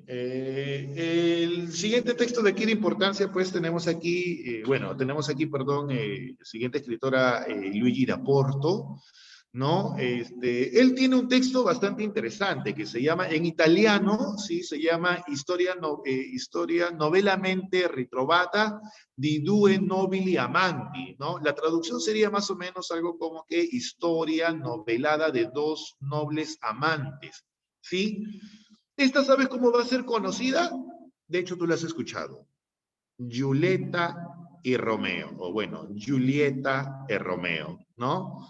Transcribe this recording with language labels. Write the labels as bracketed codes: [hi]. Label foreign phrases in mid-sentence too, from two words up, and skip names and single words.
[es] El siguiente texto de aquí de importancia, pues tenemos aquí, perdón, siguiente escritora, Luigi da Porto, ¿no? Él tiene un texto bastante interesante que se llama, en italiano, sí, se llama Historia novelamente ritrovata di due nobili amanti, ¿no? La traducción sería más o menos algo como que historia novelada de dos nobles amantes, ¿sí? ¿Esta sabes cómo va a ser conocida? De hecho, tú la has escuchado. Giulietta y Romeo, o bueno, Giulietta y Romeo, ¿no?